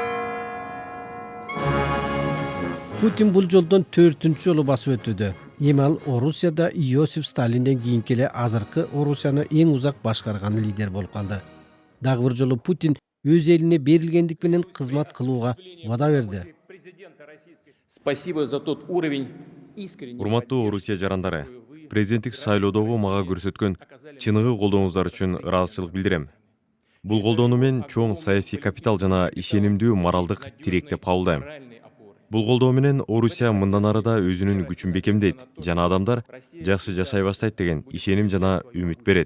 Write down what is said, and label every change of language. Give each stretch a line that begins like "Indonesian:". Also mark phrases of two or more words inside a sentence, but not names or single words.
Kyrgyz: Путин бул жолдон 4-чү жолу басып өтүүдө. Эми ал Орусияда Иосиф Сталинден кийинки эле азыркы Орусияны эң узак башкарган лидер болуп калды. Дагы бир жолу Путин өз элине берилгендик менен кызмат кылууга убада берди.
Russian: Спасибо за тот уровень искренне.
Kyrgyz: Урматтуу Орусия жарандары, президенттик шайлоодогу мага көрсөткөн чыныгы колдооңуздар үчүн ыраазычылык билдирем. Бул колдоону мен чоң саясий капитал жана ишенимдүү моралдык тирек деп кабылдайм. Бул колдоо менен Орусия мындан ары да өзүнүн күчүн бекемдейт жана адамдар жакшы жашай баштайт деген ишеним жана үмүт берет.